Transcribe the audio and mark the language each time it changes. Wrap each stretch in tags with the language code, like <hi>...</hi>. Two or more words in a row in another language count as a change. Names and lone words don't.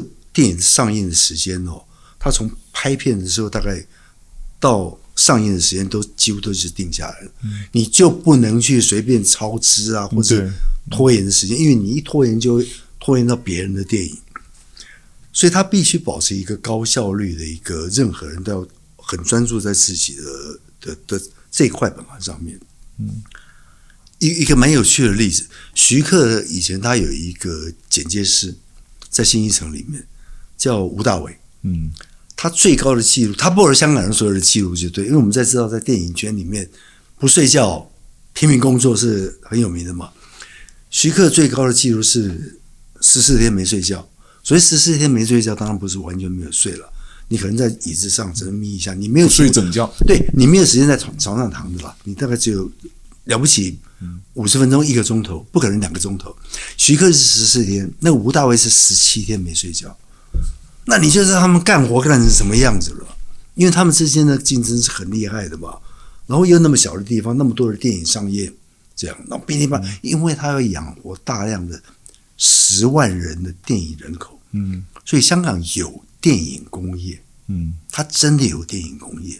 <zh>電影上映的時間它從拍片的時候大概到上映的時間幾乎都是定下來了，你就不能去隨便超支啊，或者拖延的時間，因為你一拖延就會拖延到別人的電影，所以他必須保持一個高效率的一個，任何人都要很專注在自己的這一塊本行上面。一個蠻有趣的例子，徐克以前他有一個剪接師在信義城裡面。叫吳大偉，他最高的記錄，他破了香港人所有的記錄就對，因為我們在知道在電影圈裡面不睡覺拼命工作是很有名的嘛。徐克最高的記錄是14天沒睡覺，所以14天沒睡覺當然不是完全沒有睡了，你可能在椅子上只能眯一下，你沒有睡整覺，對，你沒有時間在床上躺着了，你大概只有了不起50 分鐘1個鐘頭，不可能2個鐘頭。徐克是14天，那個吳大偉是17天沒睡覺。那你就知道他們幹活幹成什麼樣子了，因為他們之間的競爭是很厲害的嘛。然後又那麼小的地方，那麼多的電影上映，這樣，然後噼里啪啦，因為他要養活大量的10萬人的電影人口，所以香港有電影工業，他真的有電影工業。</zh>